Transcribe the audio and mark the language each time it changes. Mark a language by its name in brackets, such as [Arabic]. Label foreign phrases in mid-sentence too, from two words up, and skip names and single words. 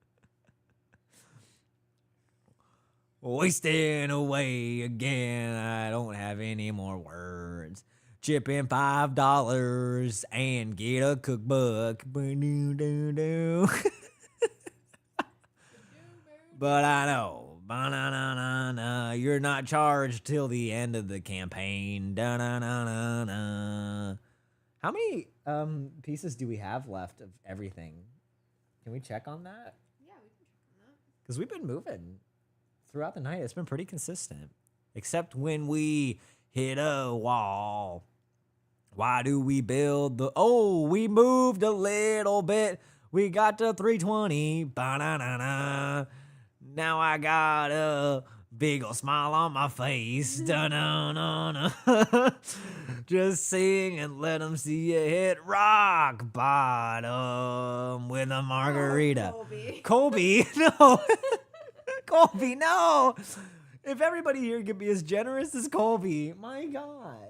[English] Wasting away again. I don't have any more words. Chip in $5 and get a cookbook. But I know, ba-na-na-na-na, you're not charged till the end of the campaign. Da-na-na-na-na. How many pieces do we have left of everything? Can we check on that? Yeah, we can check on that. Because we've been moving throughout the night. It's been pretty consistent. Except when we hit a wall. Why do we build the... Oh, we moved a little bit. We got to 320. Ba-na-na-na. Now I got a big ol' smile on my face. Da-na-na-na. Just sing and let them see you hit rock bottom with a margarita. Oh, Colby, no. Colby, no. If everybody here could be as generous as Colby, my God.